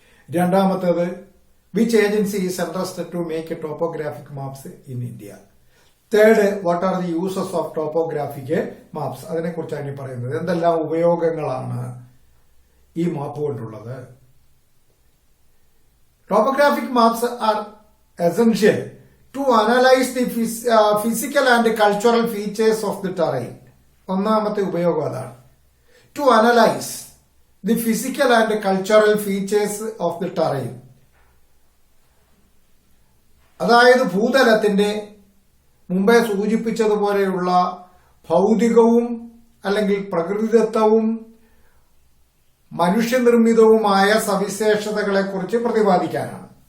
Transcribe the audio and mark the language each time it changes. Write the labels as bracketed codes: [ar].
[ml] രണ്ടാമത്തേത് [en] Which agency is interested to make a topographic maps in India. Third what are the uses of topographic maps. [ml] അതിനെക്കുറിച്ചാണ് ഈ പറയുന്നത്. എന്തെല്ലാം ഉപയോഗങ്ങളാണ് ഈ മാപ്പ് കൊണ്ടുള്ളത്? [en] Topographic maps are essential to analyze the physical and cultural features of the terrain. [ml] ഒന്നാമത്തെ ഉപയോഗം അതാണ്. [en] To analyze the physical and cultural features of the terrain. [ml] അതായത് ഭൂതലത്തിന്റെ മുമ്പേ സൂചിപ്പിച്ചതുപോലെയുള്ള ഭൗതികവും അല്ലെങ്കിൽ പ്രകൃതിദത്തവും മനുഷ്യനിർമ്മിതവുമായ സവിശേഷതകളെക്കുറിച്ച് പ്രതിപാദിക്കാനാണ്.